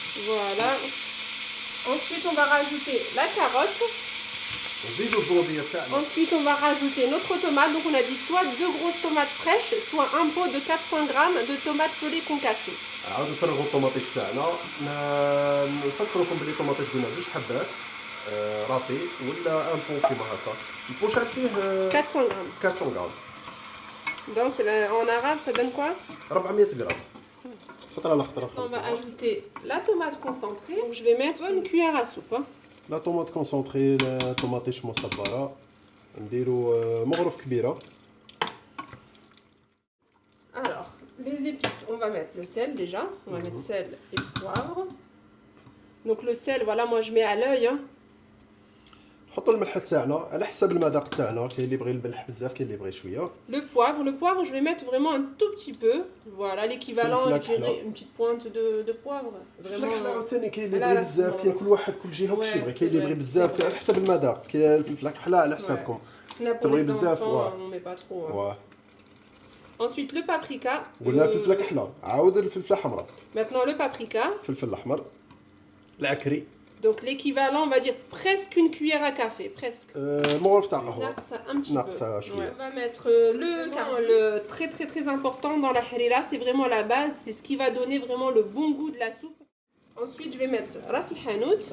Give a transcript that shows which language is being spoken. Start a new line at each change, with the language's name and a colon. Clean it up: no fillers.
French: Voilà. Ensuite, on va rajouter la carotte.
Arabic: نزيدوا الزوديه تاعنا.
French: Ensuite, on va rajouter notre tomate. Donc, on a dit soit 2 grosses tomates fraîches, soit un pot de 400 grammes de tomates pelées concassées.
Arabic: عاودوا نفرغوا الطوماطيش تاعنا، نفكركم بلي الطوماطيش قلنا 2 حبات رابي ولا ان بو كيما هكا. البو شحال فيه
French: 400 grammes.
Arabic: 400 غرام.
French: Donc, en arabe, ça donne quoi?
Arabic: 400 غرام. خطره على خطره.
French: On va ajouter la tomate concentrée. Donc, je vais mettre une cuillère à soupe. Hein.
Arabic: لا طوماط كونسونطري، لا طوماطيش مصبره، نديروا مغرف كبيره.
French: Alors, les épices, on va mettre le sel déjà. On va mettre sel et poivre. Donc le sel, voilà, moi je mets à l'œil. Hein.
Arabic: نحطوا الملح تاعنا على حسب المذاق تاعنا، كاين اللي يبغي الملح بزاف كاين اللي يبغي شويه.
French: Le poivre, je vais mettre vraiment un tout petit peu. Voilà, l'équivalent, je dirais une petite pointe de poivre. Vraiment.
Arabic: ثاني كاين اللي يبغي بزاف، كاين كل واحد كل جهه وكشي يبغي، كاين اللي يبغي بزاف على حسب المذاق، كاين الفلفل الكحله على حسابكم. تبغي بزاف
French: on met pas trop.
Arabic: واه.
French: Ensuite le paprika.
Arabic: قلنا الفلفله كحله، عاود الفلفله حمراء.
French: Maintenant le paprika.
Arabic: الفلفل الاحمر. العكري.
French: Donc l'équivalent, on va dire presque une cuillère à café, presque.
Arabic: مغرف تاع قهوه.
French: Un petit peu.
Arabic: شويه.
French: On va mettre le très important dans la harira, c'est vraiment la base, c'est ce qui va donner vraiment le bon goût de la soupe. Ensuite, je vais mettre ras el-hanout.